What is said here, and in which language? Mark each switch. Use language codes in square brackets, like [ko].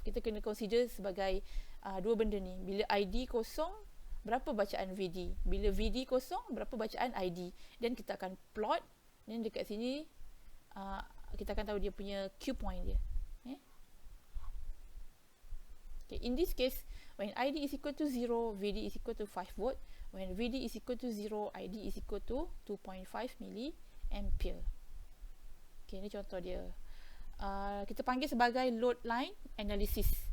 [ms] Kita kena consider sebagai dua benda ni. Bila ID kosong, berapa bacaan VD? Bila VD kosong, berapa bacaan ID? Dan kita akan plot. Dan dekat sini kita akan tahu dia punya Q point dia. [en] Okay, in this case, when ID is equal to 0, VD is equal to 5 volt. When VD is equal to 0, ID is equal to 2.5 milliampere. [ms] Okay, ini contoh dia. Kita panggil sebagai load line analysis.